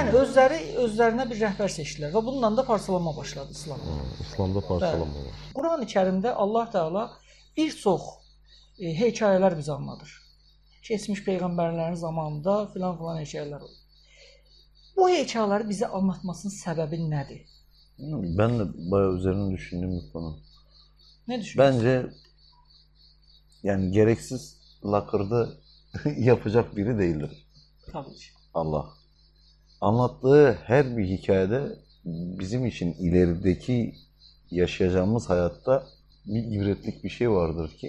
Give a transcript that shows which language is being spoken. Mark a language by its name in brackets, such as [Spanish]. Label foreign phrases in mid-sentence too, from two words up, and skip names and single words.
[Azerbaijani] Yəni özlərinə bir rəhbər seçdilər və bununla da parçalanma başladı İslamda. İslamda parçalanma var. Qurani-Kərimdə Allah Təala bir çox hekayələr bizə anladır. Keçmiş peyğəmbərlərin zamanında filan hekayələr olur. Bu hekayələri bizə anlatmasının səbəbi nədir? [Turkish] Ben de bayağı üzerine düşündüğüm bir konu. Ne düşünüyorsun? Bence yani gereksiz lakırdı yapacak biri değildir Tabii ki. Allah. Anlattığı her bir hikayede bizim için ilerideki yaşayacağımız hayatta bir ibretlik bir şey vardır ki